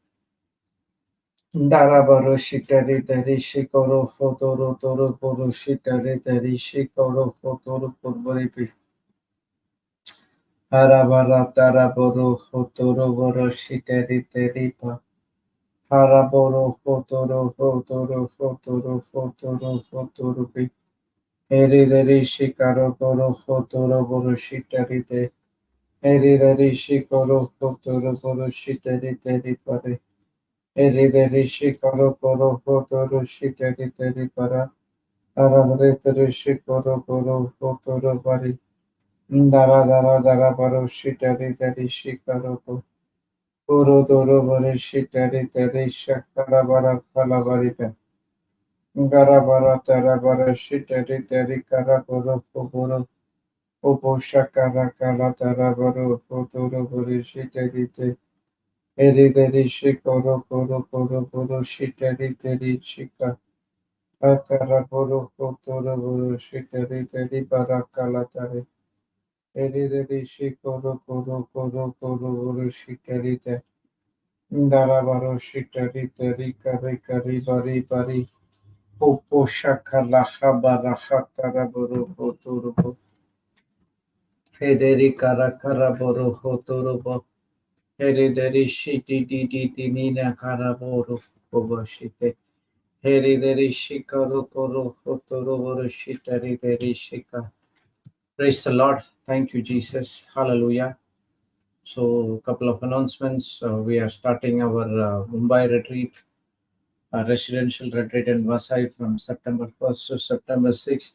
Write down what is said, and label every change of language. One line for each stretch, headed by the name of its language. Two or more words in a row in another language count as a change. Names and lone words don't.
English: Darabaro shitari deri shikoro hotoro toro boro shitari deri shikoro hotoro porboripi. Harabara taraboro hotoro boro shitari deripa. Haraboro hotoro hotoro hotoro hotoro hotoro pi. Erideri shikaro koro hotoro boro shitari de. Erideri shikoro hotoro boro shitari deri pare. Erideri shikaro koro hotoro shitari deri para. Arabreteri shikoro koro hotoro bari. Dara dara dara baro shitari deri shikaro koro. Koro doro bari shitari deri shakara bara kala bari pe. Gara bara tara bara shitari deri kara koro koro. Opo shakara kala tara baro kotoro bari shitari te. Eri deri shikoro koro koro koro shitari deri shika. Akara boro kotoro boro shitari deri bara kala tare. Eri deri shikoro koro koro koro boro shitari te. Darabaro shitari teri kari kari bari bari. Opo shakala habara hatara boro kotoro bo. Hederi kara kara boro kotoro bo. Herederi shiti di di di nina kara boro bobo shite. Herederi shikaro koro kotoro boro shitari deri shika. Praise the Lord. Thank you, Jesus. Hallelujah. So, a couple of announcements. We are starting our Mumbai retreat, residential retreat in Vasai from September 1st to September 6th.